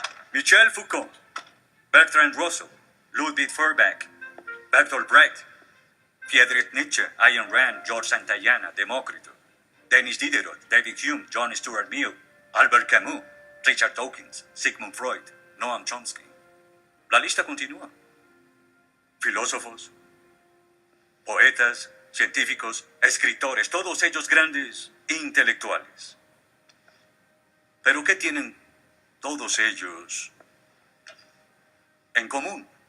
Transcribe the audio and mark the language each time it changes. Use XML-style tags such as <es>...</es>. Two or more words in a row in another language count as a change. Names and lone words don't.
<es>Michel Foucault, Bertrand Russell, Ludwig Feuerbach, Bertolt Brecht, Friedrich Nietzsche, Ayn Rand, George Santayana, Demócrito, Denis Diderot, David Hume, John Stuart Mill, Albert Camus, Richard Dawkins, Sigmund Freud, Noam Chomsky. La lista continúa. Filósofos, poetas, científicos, escritores, todos ellos grandes intelectuales. Pero ¿qué tienen todos ellos en común?</es>